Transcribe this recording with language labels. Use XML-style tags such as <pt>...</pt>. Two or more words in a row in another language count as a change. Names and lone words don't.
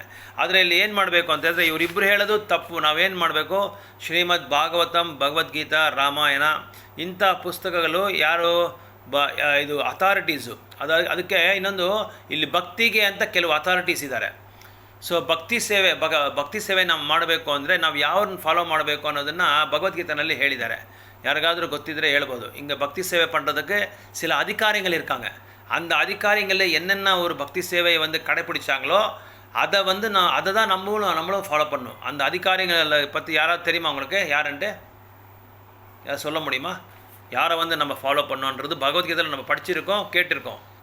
<kn>ಆದರೆ ಇಲ್ಲಿ ಏನು ಮಾಡಬೇಕು ಅಂತ ಹೇಳಿದ್ರೆ, ಇವರಿಬ್ಬರು ಹೇಳೋದು ತಪ್ಪು. ನಾವೇನು ಮಾಡಬೇಕು, ಶ್ರೀಮದ್ ಭಾಗವತಂ, ಭಗವದ್ಗೀತಾ, ರಾಮಾಯಣ ಇಂಥ ಪುಸ್ತಕಗಳು ಯಾರು ಇದು ಅಥಾರಿಟೀಸು. ಅದಕ್ಕೆ ಇನ್ನೊಂದು, ಇಲ್ಲಿ ಭಕ್ತಿಗೆ ಅಂತ ಕೆಲವು ಅಥಾರಿಟೀಸ್ ಇದ್ದಾರೆ. ಸೊ ಭಕ್ತಿ ಸೇವೆ ನಾವು ಮಾಡಬೇಕು ಅಂದರೆ ನಾವು ಯಾವ್ರನ್ನ ಫಾಲೋ ಮಾಡಬೇಕು ಅನ್ನೋದನ್ನು ಭಗವದ್ಗೀತೆನಲ್ಲಿ ಹೇಳಿದ್ದಾರೆ. யாருக்காவது ಗೊತ್ತಿದ್ರೆ ಹೇಳ್ಬೋದು.</kn> <ta>இங்கே பக்தி சேவை பண்ணுறதுக்கு சில அதிகாரிகள் இருக்காங்க. அந்த அதிகாரிகளில் என்னென்ன ஒரு பக்தி சேவையை வந்து கடைப்பிடிச்சாங்களோ அதை வந்து அதை தான் நம்மளும் ஃபாலோ பண்ணணும். அந்த அதிகாரிகளை பற்றி யாராவது தெரியுமா உங்களுக்கு? யாருன்ட்டு யார் சொல்ல முடியுமா? யாரை வந்து நம்ம ஃபாலோ பண்ணோன்றது பகவத்கீதையில் நம்ம படிச்சிருக்கோம், கேட்டிருக்கோம்.</ta>